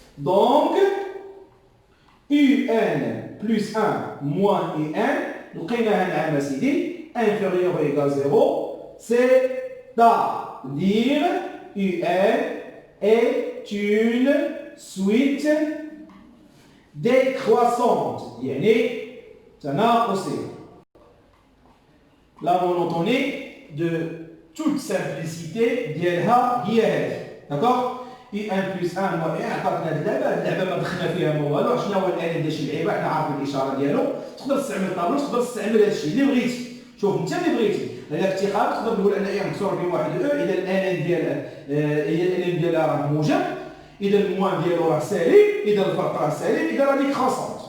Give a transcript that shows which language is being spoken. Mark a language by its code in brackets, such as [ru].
[ar] دونك يو ان بلس 1 موان يو ان لقيناها نعم سيدي [fr] inférieur ou égal 0, c'est-à-dire UN est une suite décroissante. [ar] يعني تناقصية. [fr] La monotonie de toute simplicité [ar] ديالها هي هذه. داكوغ؟ اي ان بلس 1 هو عطاتنا هاد اللعبه. هاد اللعبه ما دخلنا فيها ما والو. شنو هو الان ديال شي لعيبه حنا عارفين الاشاره ديالو. تقدر تستعمل طابلو، تقدر تستعمل هادشي اللي بغيتي. شوف انت اللي بغيتي. هذا اختيار تقدر تقول ان اي مكسور بين واحد و اذا الان ديال الان ديالها راه موجب، اذا الموان ديالو راه سالب، اذا الفرق راه سالب، اذا راه [fr] ديكروسونت.